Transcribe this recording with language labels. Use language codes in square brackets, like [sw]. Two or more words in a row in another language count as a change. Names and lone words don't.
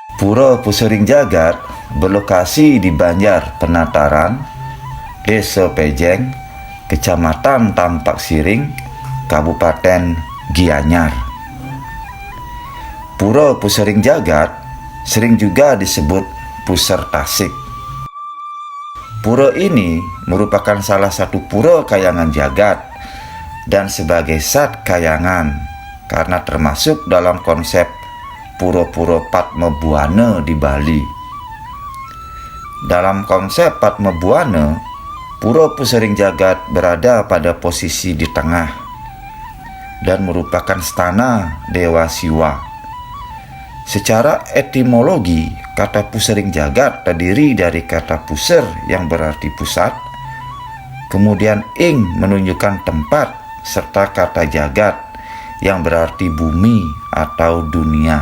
[id] Pura Pusering Jagat berlokasi di Banjar Penataran, Desa Pejeng, Kecamatan Tampak Siring, Kabupaten Gianyar. Pura Pusering Jagat sering juga disebut Puser Tasik. Pura ini merupakan salah satu pura kayangan jagat dan sebagai sat kayangan karena termasuk dalam konsep pura-pura Padmabuana di Bali. Dalam konsep Padmabuana, Pura Pusering Jagat berada pada posisi di tengah dan merupakan stana Dewa Siwa. Secara etimologi, kata Pusering Jagat terdiri dari kata puser yang berarti pusat, kemudian ing menunjukkan tempat, serta kata jagat yang berarti bumi atau dunia.